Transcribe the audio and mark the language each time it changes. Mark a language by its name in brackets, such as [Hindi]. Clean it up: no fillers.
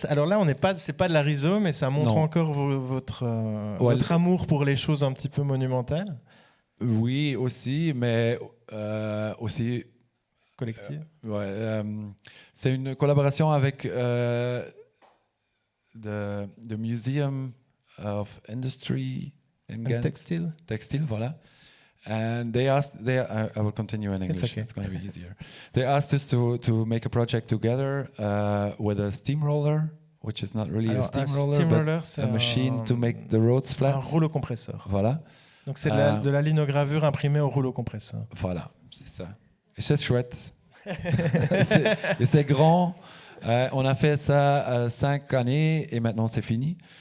[French] Alors là, c'est pas de la RISO, mais ça montre encore votre amour pour les choses un petit peu monumentales. Oui, aussi, mais aussi collective. C'est une collaboration avec the Museum of Industry and Textile. Textile, voilà. [English] And they asked, I will continue in English. It's going to be easier. They asked us to make a project together with a steamroller, which is not really a steamroller, but a machine to make the roads flat. [French] Un rouleau compresseur. Voilà. Donc c'est de la linogravure imprimée au rouleau compresseur. Voilà, c'est ça. Et c'est chouette. et c'est grand. On a fait ça 5 années et maintenant c'est fini.